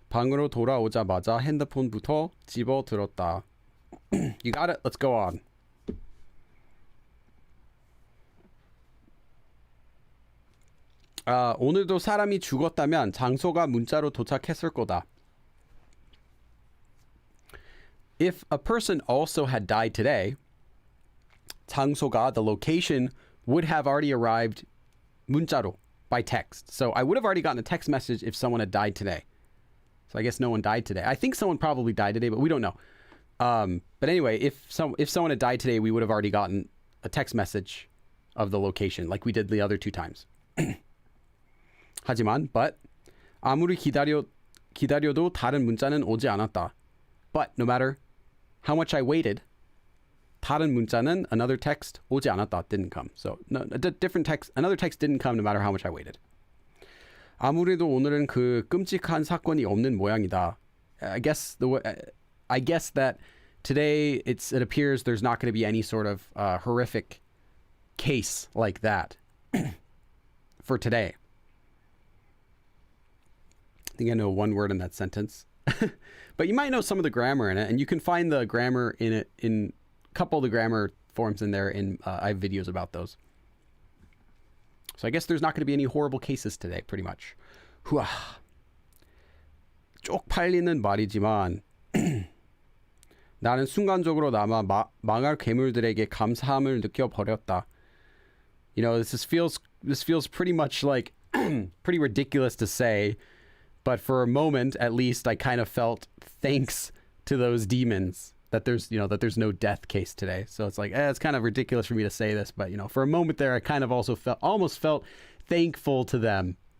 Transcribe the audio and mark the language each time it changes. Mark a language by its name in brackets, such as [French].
[Korean] 방으로 돌아오자마자 핸드폰부터 집어 들었다. [English] You got it? Let's go on. [Korean] 오늘도 사람이 죽었다면 장소가 문자로 도착했을 거다. [English] If a person also had died today, 장소가, the location, would have already arrived 문자로, by text. So I would have already gotten a text message if someone had died today. So I guess no one died today. I think someone probably died today, but we don't know. But anyway, if someone had died today, we would have already gotten a text message of the location, like we did the other two times. [Korean] 하지만, but 아무리 기다려도 다른 문자는 오지 않았다. [English] But no matter how much I waited, [Korean] 다른 문자는, [English] another text, [Korean] 오지 않았다, [English] didn't come. So no, another text didn't come no matter how much I waited. [Korean] 아무래도 오늘은 그 끔찍한 사건이 없는 모양이다. [English] I guess that today it appears there's not going to be any sort of horrific case like that for today. I think I know one word in that sentence. But you might know some of the grammar in it, and you can find the grammar in it in a couple of the grammar forms in there. I have videos about those. So I guess there's not going to be any horrible cases today, pretty much. 후아. [Korean] 쪽팔리는 말이지만 나는 순간적으로 남아 망할 괴물들에게 감사함을 느껴버렸다. [English] You know, this feels pretty much like pretty ridiculous to say, but for a moment at least I kind of felt thanks to those demons that there's no death case today. So it's like, it's kind of ridiculous for me to say this, but for a moment there I kind of also almost felt thankful to them.